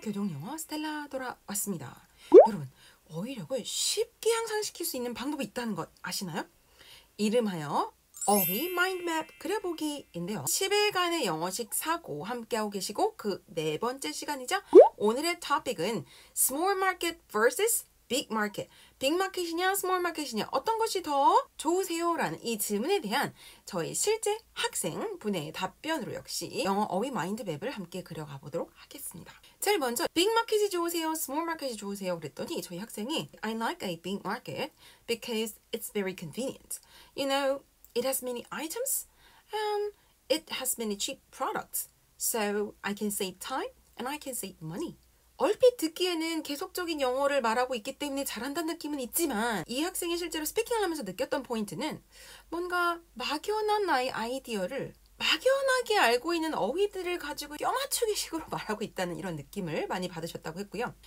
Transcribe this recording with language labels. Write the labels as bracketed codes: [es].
[ko] 교정영어 스텔라 돌아왔습니다. 여러분, 어휘력을 쉽게 향상시킬 수 있는 방법이 있다는 것 아시나요? 이름하여 어휘 마인드맵 그려보기인데요. 10일간의 영어식 사고 함께하고 계시고 그 네 번째 시간이죠. 오늘의 토픽은 [en] Small Market vs Big Market. [ko] 빅마켓이냐 스몰마켓이냐 어떤 것이 더 좋으세요? 라는 이 질문에 대한 저희 실제 학생 분의 답변으로 역시 영어 어휘 마인드맵을 함께 그려가 보도록 하겠습니다. 제일 먼저 빅마켓이 좋으세요? 스몰마켓이 좋으세요? 그랬더니 저희 학생이 [en] I like a big market because it's very convenient. You know, it has many items and it has many cheap products. So I can save time and I can save money. [ko] 얼핏 듣기에는 계속적인 영어를 말하고 있기 때문에 잘한다는 느낌은 있지만 이 학생이 실제로 스피킹을 하면서 느꼈던 포인트는 뭔가 막연한 나의 아이디어를 막연하게 알고 있는 어휘들을 가지고 껴맞추기 식으로 말하고 있다는 이런 느낌을 많이 받으셨다고 했고요.